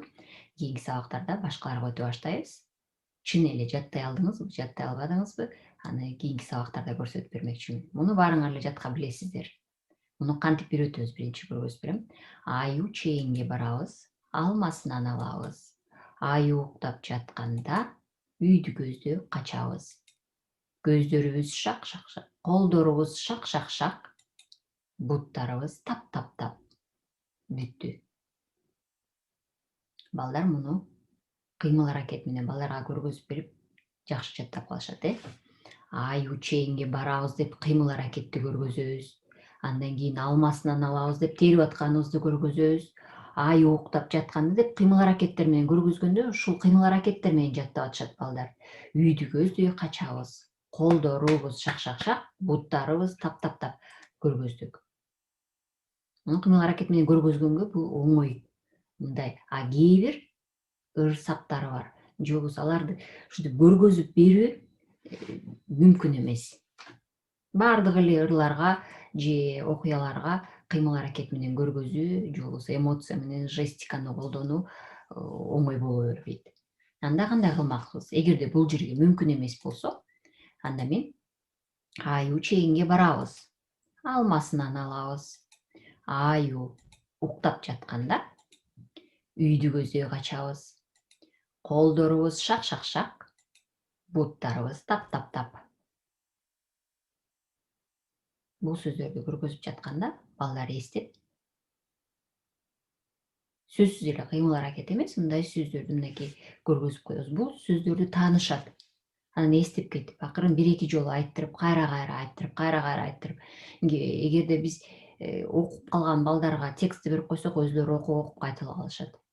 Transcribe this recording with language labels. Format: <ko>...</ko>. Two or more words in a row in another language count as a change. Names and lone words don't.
<ky>Кийинки сабактарда башкаларга өтө баштайбыз. Чын эле жаттай алдыңызбы, жаттай албадыңызбы? Аны кийинки сабактарда көрсөтүп бермекчимин. Муну баарыңар эле жатка билесиздер. Муну кантип үйрөтөбүз биринчи көргөзүп берем. Аю чейинге барабыз, алмасынан алабыз. Аю уктап жатканда үйдү көздөй качабыз. Көздөрүбүз шак-шак-шак, колдорубуз шак-шак-шак, буттарыбыз тап-тап-тап. Бүттү. Балдар муну кыймыл-аракет менен балдарга көргөзүп берип, жакшы жаттап калышат, Аю чейинге барабыз деп кыймыл-аракетти көргөзөбүз. Андан кийин алмасынан алабыз деп терип атканыбызды көргөзөбүз. Аю уктап жатканда деп кыймыл-аракеттер менен көргөзгөндө ушул кыймыл-аракеттер менен жаттап атышат балдар. Үйдү көздөй качабыз. Колдорубуз шак-шак-шак, буттарыбыз тап-тап-тап көргөздүк. Муну кыймыл-аракет менен көргөзгөнгө бул оңой. Мындай. А кээ бир ыр саптары бар. Же болбосо аларды ушинтип көргөзүп берүү мүмкүн эмес. Баардык эле ырларга же окуяларга кыймыл-аракет менен көргөзүү же болбосо эмоция менен жестиканы колдонуу оңой боло бербейт. Анда кандай кылмакпыз? Эгерде бул жерге мүмкүн эмес болсо, анда мен аю чейинге барабыз, алмасынан алабыз. Аю уктап жатканда үйдү көздөй качабыз. Колдорубуз шак-шак-шак, буттарыбыз тап-тап-тап. Бул сөздөрдү көргөзүп жатканда балдар эстеп, сөзсүз эле кыймыл-аракет эмес, мындай сөздөрдү мынакей көргөзүп коебуз. Бул сөздөрдү таанышат. Анан эстеп кетип, акырын 1-2 жолу айттырып, кайра-кайра айттырып, эгерде биз окуп калган балдарга текстти берип койсок, өзүлөрү окуп кайталап алышат.</ky>